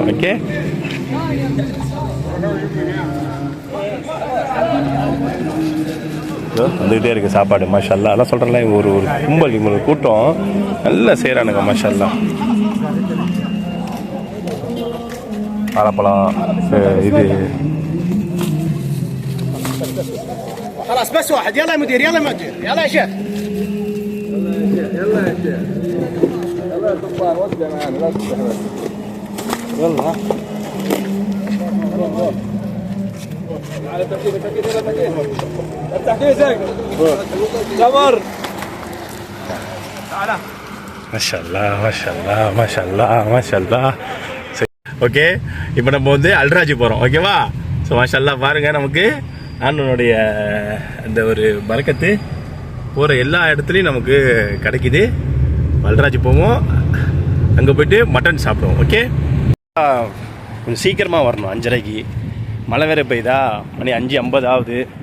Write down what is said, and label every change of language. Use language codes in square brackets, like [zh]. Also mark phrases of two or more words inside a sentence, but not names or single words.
[ta] ஓகே, வந்துக்கிட்டே இருக்குது சாப்பாடு. மாஷாஅல்லாஹ். அதான் சொல்கிறேன்ல, ஒரு கும்பல், இவங்களுக்கு கூட்டம் நல்லா செய்கிறானுங்க. மாஷாஅல்லாஹ். வாழைப்பழம் இது. [ar] خلاص بس واحد. يلا يا مدير، يلا مدير، يلا يا شيخ، يلا يا شيخ، يلا يا كبار. وسع معنا، لا تفتح بس. يلا ها. على ترتيب افتح كيسك. تمر. تعال. ما شاء الله. [ta] ஓகே, இப்போ நம்ம வந்து அல்ராஜ் போகிறோம். ஓகேவா? ஸோ மாஷல்லா பாருங்கள், நமக்கு ஆண்டவனுடைய அந்த ஒரு பரக்கத்து போகிற எல்லா இடத்துலையும் நமக்கு கிடைக்குது. அல்ராஜ் போவோம், அங்கே போய்ட்டு மட்டன் சாப்பிடுவோம். ஓகே, கொஞ்சம் சீக்கிரமாக வரணும். 5:30க்கு மழை வேறு பெய்யுதா, மணி 5:50 ஆகுது.